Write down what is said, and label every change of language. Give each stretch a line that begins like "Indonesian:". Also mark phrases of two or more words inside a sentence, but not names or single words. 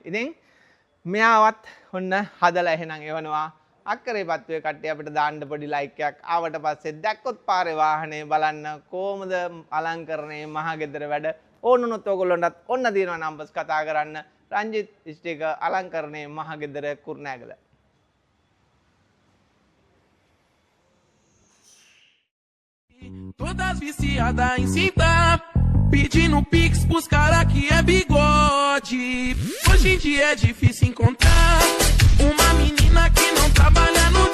Sinhala: ඉතින් මෙයාවත් ඔන්න හදලා එහෙනම් එවනවා අක්කරේ පත්වේ කට්ටිය අපිට දාන්න පොඩි ලයික් එකක් ආවට පස්සේ දැක්කොත් පාරේ වාහනේ බලන්න කොහොමද අලංකරණයේ මහගෙදර වැඩ ඕනොනොත් ඔයගොල්ලන්ටත් ඔන්න දිනනවා නම්බර්ස් කතා කරන්න රංජිත් ස්ටිකර් අලංකරණයේ මහගෙදර කුරුණෑගල
Portuguese: Todas viciadas em cima, pedindo pix pros cara que é bigode. Hoje em dia é difícil encontrar uma menina que não trabalha